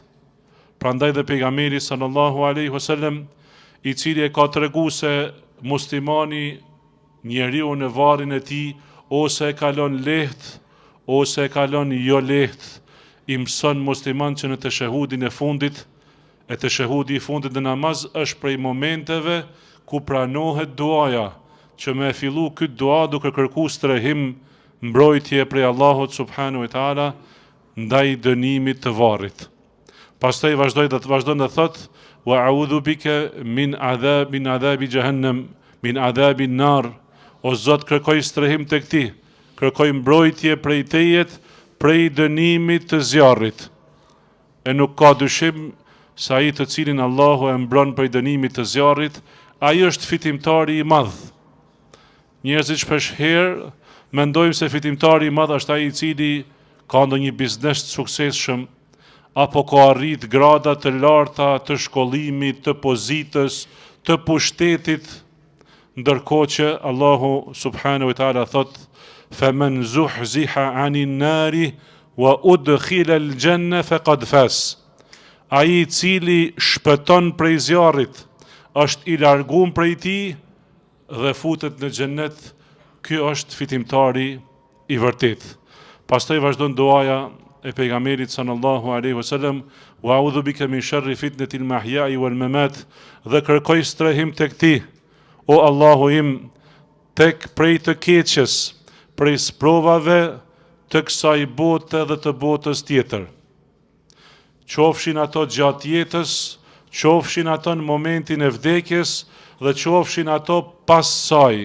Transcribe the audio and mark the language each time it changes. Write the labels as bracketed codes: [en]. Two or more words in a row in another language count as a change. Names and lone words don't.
[sq] Prandaj dhe pejgamberi [ar] صلى الله عليه وسلم, [sq] i cili e ka tregu se muslimani njeriu në varrin e tij, ose e kalon lehtë, ose e kalon jo lehtë, i mëson musliman që në teshehudin e fundit, e teshehudi i fundit në namaz është prej momenteve ku pranohet duaja, që me fillu këtë dua duke kërku strehim mbrojtje prej Allahut [ar] سبحانه وتعالى [sq] ndaj dënimit të varrit. Pastaj vazhdon të thotë: [ar] وأعوذ بك من عذاب جهنم، من عذاب النار. [sq] O Zot, kërkoj strehim tek ti, kërkoj mbrojtje prej tejet, prej dënimit të zjarrit. E nuk ka dyshim se ai të cilin Allahu e mbron prej dënimit të zjarrit, ai është fitimtari i madh. Njerëzit shpesh herë mendojmë se fitimtari i madh është ai i cili ka ndonjë biznes të suksesshëm, apo ka arrit grada të larta të shkollimit, të pozitës, të pushtetit, ndërkohë që Allahu [ar] سبحانه وتعالى [sq] thot: [ar] "فمن زحزح عن النار وأدخل الجنة فقد فاز." [sq] Ai i cili shpëton prej zjarrit, është i larguar prej tij dhe futet në xhennet, ky është fitimtari i vërtet. Pastaj vazhdon duaja e pejgamberit [ar] صلى الله عليه وسلم: "وأعوذ بك من شر فتنة المحيا والممات." [sq] Dhe kërkoj strehim tek ti, o Allahu im, tek prej të keqes, prej sprovave të kësaj bote dhe të botës tjetër. Qofshin ato gjatë jetës, qofshin ato në momentin e vdekjes dhe qofshin ato pas saj.